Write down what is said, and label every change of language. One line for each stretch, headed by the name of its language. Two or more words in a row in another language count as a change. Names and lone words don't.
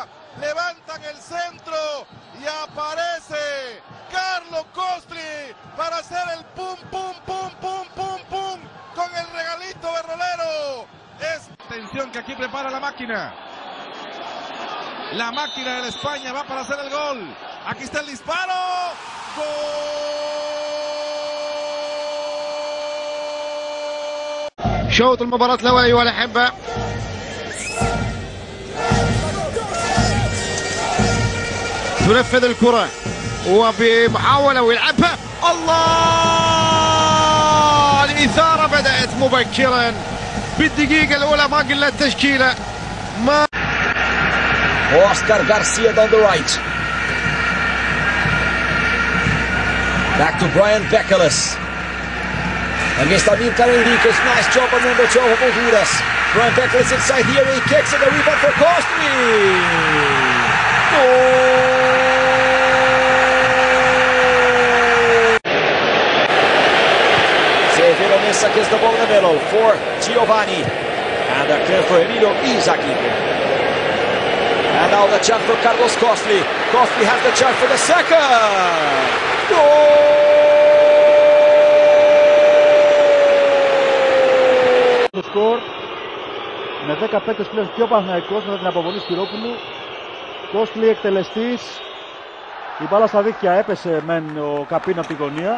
Spanish: Levantan el centro y aparece Carlo Costli para hacer el pum, pum, pum, pum, pum, pum con el regalito de Rolero. Atención que aquí prepara la máquina. La máquina de España va para hacer el gol. Aquí está el disparo. ¡Gol!
Arabic: شوط المباراة الأول أيها الأحبة. تنفذ الكرة وبمحاولة ويلعبها. الله، الإثارة بدأت مبكرا بالدقيقة الأولى. ما قلنا التشكيلة.
English: Oscar Garcia down the right. Back to Brian Bekeles. Against Amilcar Enriquez. Nice job on number 12 of Honduras. Brian Bekeles inside the area. He kicks it. The rebound for Costli. Severo Mesa gets the ball in the middle for Giovanni. And a clear for Emilio Izaguirre. And now the chance for Carlos Costli. Costli has the chance for the second. Goal!
Greek: Το σκορ με 10 παίκτες πλέον και ο Παναθηναϊκός μετά την αποβολή Σπυρόπουλου. Κόστλι εκτελεστής. Η μπάλα στα δίχτυα, έπεσε μεν ο Καπίνο από τη γωνία.